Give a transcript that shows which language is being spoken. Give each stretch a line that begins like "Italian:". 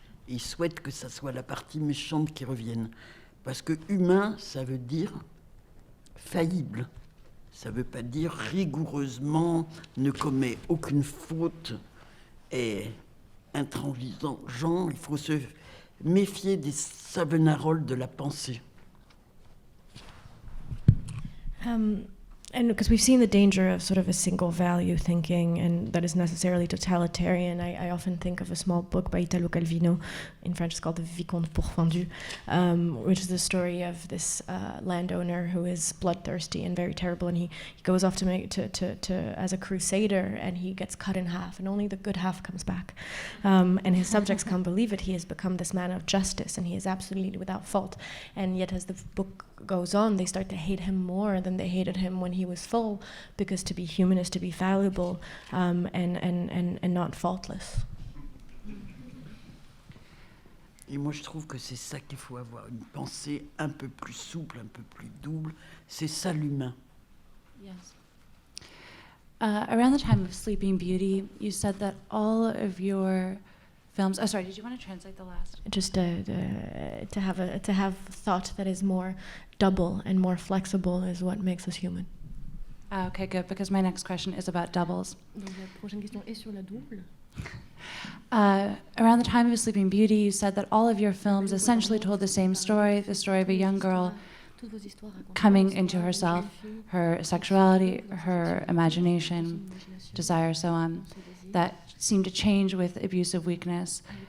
French: Et il souhaite que ça soit la partie méchante qui revienne. Parce que humain, ça veut dire faillible. Ça ne veut pas dire rigoureusement, ne commet aucune faute, est intransigeant. Il faut se méfier des Savonarola de la pensée.
English: And because we've seen the danger of sort of a single value thinking, and that is necessarily totalitarian. I often think of a small book by Italo Calvino, in French it's called The Vicomte pourfendu, which is the story of this landowner who is bloodthirsty and very terrible, and he goes off to as a crusader, and he gets cut in half, and only the good half comes back. And his subjects can't believe it. He has become this man of justice, and he is absolutely without fault. And yet as the book goes on, they start to hate him more than they hated him when he was full, because to be human is to be fallible and not faultless.
French: Et moi, je trouve que c'est ça qu'il faut avoir, une pensée un peu plus souple, un peu plus double. C'est ça l'humain.
English: Yes. Around the time of Sleeping Beauty, you said that all of your films. Oh, sorry. Did you want to translate the last? Just to have thought that is more double and more flexible is what makes us human. Okay, good. Because my next question is about doubles.
French: Donc la prochaine question est sur la double.
English: Around the time of Sleeping Beauty, you said that all of your films essentially told the same story, the story of a young girl coming into herself, her sexuality, her imagination, desire, so on, that seemed to change with abusive weakness.